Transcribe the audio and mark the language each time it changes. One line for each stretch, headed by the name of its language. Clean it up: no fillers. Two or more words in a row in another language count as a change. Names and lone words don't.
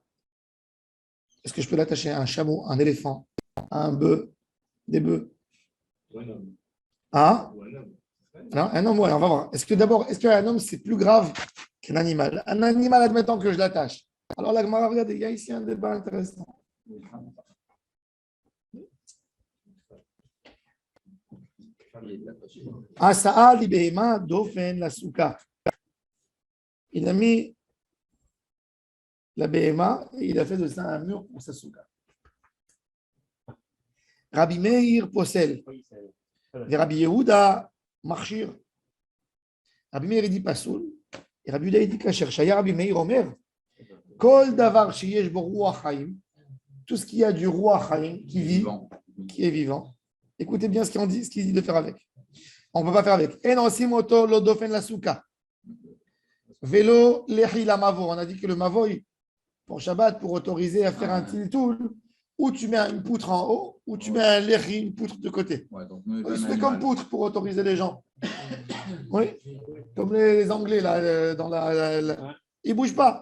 French: Est-ce que je peux l'attacher à un chameau, un éléphant, à un bœuf, des bœufs? Ah? Alors, un homme, ouais, on va voir. Est-ce qu'un homme, c'est plus grave qu'un animal? Un animal, admettons que je l'attache. Alors, la Gemara, regardez, il y a ici un débat intéressant.
Hebrew: עשה לו בהמה דופן לסוכה.
French: Il a mis la behema et il a fait de ça un mur pour sa souka. Rabbi Meir posel. Et Rabbi Yehuda marchir. Rabbi Meir il dit pasoul. Et Rabbi Yehuda il dit kasher.
Hebrew: שהיה רבי מאיר אומר. כל דבר שיש בו רוח חיים.
French: Tout ce qui a du
Hebrew: רוח חיים
French: qui vit, qui est vivant. Écoutez bien ce qu'il dit de faire avec. On ne peut pas faire avec.
Hebrew: אין עושים אותו לא דופן לסוכה. ולא לחי למבוי.
French: On a dit que le mavo, pour Shabbat, pour autoriser à faire un tiltoul, ou tu mets une poutre en haut, ou tu mets un lehi, une poutre de côté. Ouais, donc, Il se fait comme poutre pour autoriser les gens. Oui, comme les Anglais, là, ils ne bougent pas.